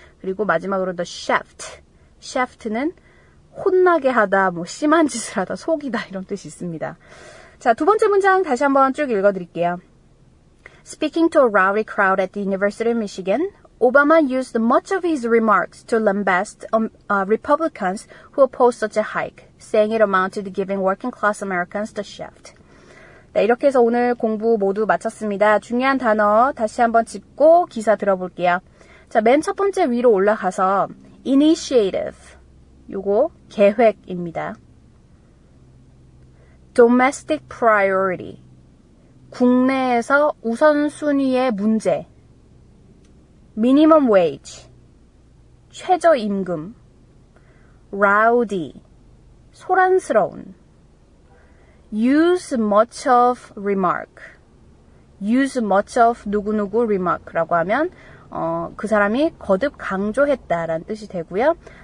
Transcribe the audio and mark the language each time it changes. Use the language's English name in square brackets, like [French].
[Korean] 그리고 마지막으로 the shaft. shaft는 혼나게 하다, 뭐 심한 짓을 하다, 속이다 이런 뜻이 있습니다. 자, 두 번째 문장 다시 한번 쭉 읽어드릴게요. [English] Speaking to a rowdy crowd at the University of Michigan, Obama used much of his remarks to lambast Republicans who opposed such a hike, saying it amounted to giving working-class Americans the shaft. [Korean] 네, 이렇게 해서 오늘 공부 모두 마쳤습니다. 중요한 단어 다시 한번 짚고 기사 들어볼게요. 자, 맨 첫 번째 위로 올라가서 initiative, 요거 계획입니다. [English] domestic priority, [Korean] 국내에서 우선순위의 문제. [English] minimum wage, [Korean] 최저임금. rowdy, 소란스러운. [English] use much of remark, use much of [Korean] 누구누구 remark라고 하면 그 사람이 거듭 강조했다라는 뜻이 되고요.